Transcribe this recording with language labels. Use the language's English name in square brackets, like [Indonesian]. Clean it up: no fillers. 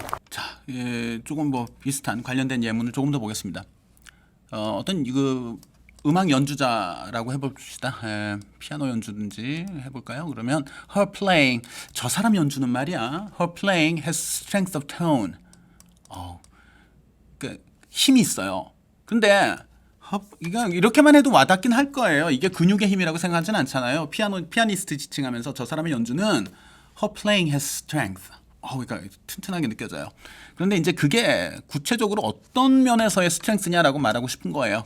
[Korean] 자, 조금 뭐 비슷한 관련된 예문을 조금 더 보겠습니다. 어떤 음악 연주자라고 해봅시다. 피아노 연주든지 해볼까요? 그러면 [English] her playing, [Korean] 저 사람 연주는 말이야. [English] her playing has strength of tone. [Korean] 그 힘이 있어요. 근데 이거 이렇게만 해도 와닿긴 할 거예요. 이게 근육의 힘이라고 생각하지는 않잖아요. 피아니스트 지칭하면서 저 사람의 연주는 [English] her playing has strength. [Korean] 그러니까 튼튼하게 느껴져요. 그런데 이제 그게 구체적으로 어떤 면에서의 스트렝스냐라고 말하고 싶은 거예요.